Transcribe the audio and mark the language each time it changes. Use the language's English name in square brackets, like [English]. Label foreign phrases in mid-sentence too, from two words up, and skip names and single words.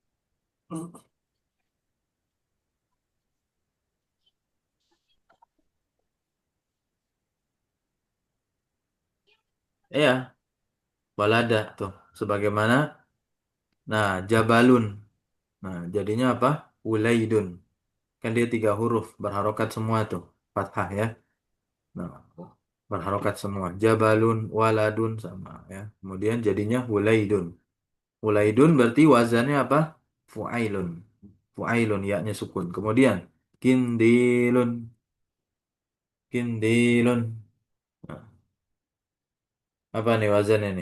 [Indonesian] Iya. Walada tuh. Sebagaimana nah jabalun. Nah, jadinya apa? Ulaidun. Kan dia tiga huruf berharokat semua tuh. Fathah ya. Nah, berharokat semua. Jabalun, waladun sama ya. Kemudian jadinya hulaidun. Hulaidun berarti wazannya apa? Fu'ailun. Fu'ailun, yaknya sukun. Kemudian kindilun, kindilun. Nah, apa nih wazannya nih?